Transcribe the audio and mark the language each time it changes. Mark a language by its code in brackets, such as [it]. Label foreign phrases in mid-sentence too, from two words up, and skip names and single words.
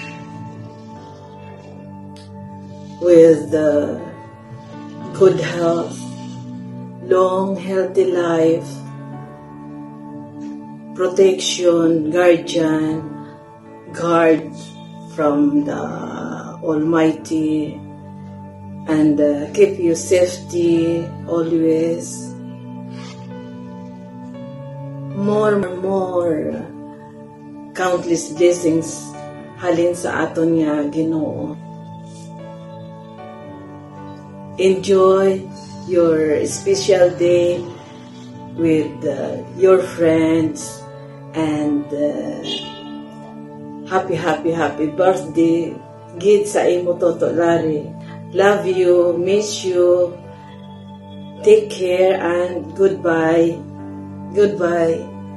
[en] with good health, long healthy life, protection, guard from the Almighty, and keep you safety always. More countless blessings [hil] halin sa aton nga Ginoo. [en] Enjoy your special day with your friends, and happy birthday [hil] gid sa imo, [en] Toto Larry. Love you, miss you. Take care and goodbye.